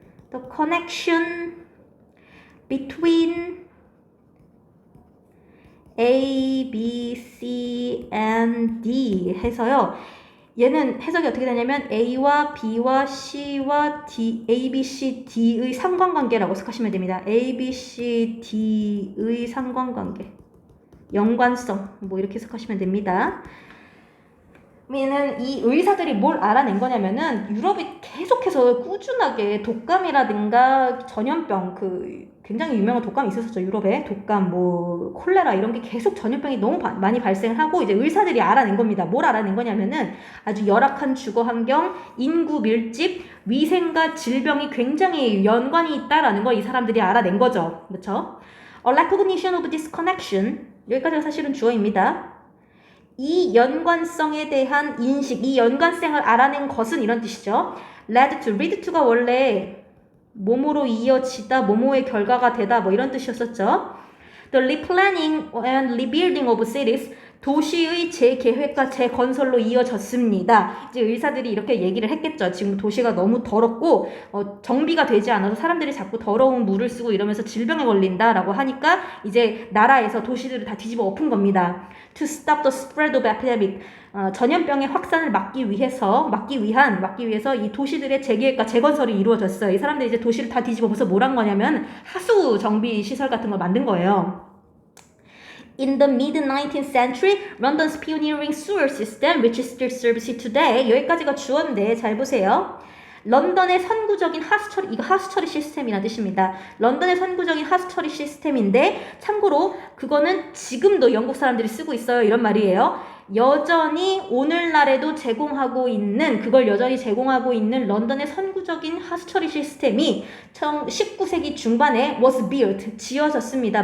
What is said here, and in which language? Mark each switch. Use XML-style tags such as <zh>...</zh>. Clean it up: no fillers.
<en>The connection between A, B, C, and D 해서요.</en> <ko>얘는 해석이 어떻게 되냐면 A와 B와 C와 D, A, B, C, D의 상관관계라고 생각하시면 됩니다. A, B, C, D의 상관관계. 연관성. 뭐 이렇게 생각하시면 됩니다. 얘는 이 의사들이 뭘 알아낸 거냐면은 유럽이 계속해서 꾸준하게 독감이라든가 전염병, 굉장히 유명한 독감이 있었었죠. 유럽에 독감, 콜레라 이런 게 계속 전염병이 너무 많이 발생하고 이제 의사들이 알아낸 겁니다. 뭘 알아낸 거냐면은 아주 열악한 주거 환경, 인구 밀집, 위생과 질병이 굉장히 연관이 있다라는 거 이 사람들이 알아낸 거죠. 그렇죠?</ko> <en>A recognition of this connection.</en> <ko>여기까지가 사실은 주어입니다. 이 연관성에 대한 인식, 이 연관성을 알아낸 것은 이런 뜻이죠. lead to가 원래 뭐뭐로 이어지다, 뭐뭐의 결과가 되다, 뭐 이런 뜻이었었죠.</ko> <en>The replanning and rebuilding of cities,</en> <ko>도시의 재계획과 재건설로 이어졌습니다. 이제 의사들이 이렇게 얘기를 했겠죠. 지금 도시가 너무 더럽고 정비가 되지 않아서 사람들이 자꾸 더러운 물을 쓰고 이러면서 질병에 걸린다라고 하니까 이제 나라에서 도시들을 다 뒤집어 엎은 겁니다.</ko> <en>To stop the spread of epidemic.</en> <ko>전염병의 확산을 막기 위해서 이 도시들의 재계획과 재건설이 이루어졌어요. 이 사람들이 이제 도시를 다 뒤집어서 뭘 한 거냐면 하수 정비 시설 같은 걸 만든 거예요.</ko> <en>In the mid-19th century, London's pioneering sewer system, which still serves it today.</en> <ko>여기까지가 주어인데 잘 보세요. 런던의 선구적인 하수처리, 이거 하수처리 시스템이라는 뜻입니다. 런던의 선구적인 하수처리 시스템인데 참고로 그거는 지금도 영국 사람들이 쓰고 있어요. 이런 말이에요. 여전히 오늘날에도 그걸 여전히 제공하고 있는 런던의 선구적인 하수처리 시스템이 19세기 중반에</ko> <en>was built,</en> <ko>지어졌습니다.</ko>